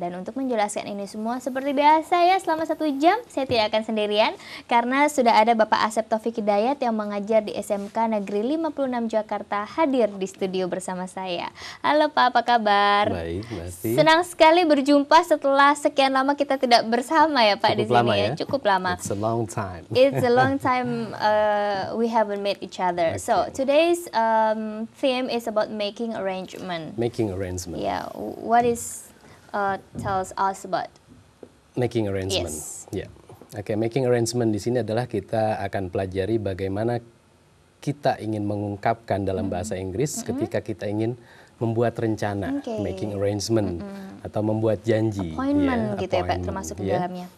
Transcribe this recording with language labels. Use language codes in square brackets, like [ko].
[id] Dan untuk menjelaskan ini semua seperti biasa ya, selama 1 jam saya tidak akan sendirian, karena sudah ada Bapak Asep Taufik Hidayat yang mengajar di SMK Negeri 56 Jakarta hadir di studio bersama saya. Halo Pak, apa kabar? Baik, Masti. Senang sekali berjumpa setelah sekian lama kita tidak bersama ya Pak. di sini lama ya. Cukup lama. [en] It's a long time. It's a long time we haven't met each other. Okay. So today's theme is about making arrangement. Making arrangement. Yeah, what is tells us about Making arrangement. Yes. [id] Ya. Oke, making arrangement di sini adalah kita akan pelajari bagaimana kita ingin mengungkapkan dalam bahasa Inggris ketika kita ingin membuat rencana, making arrangement, atau membuat janji. [en] Appointment [id] ya, gitu ya Pak, termasuk di dalamnya.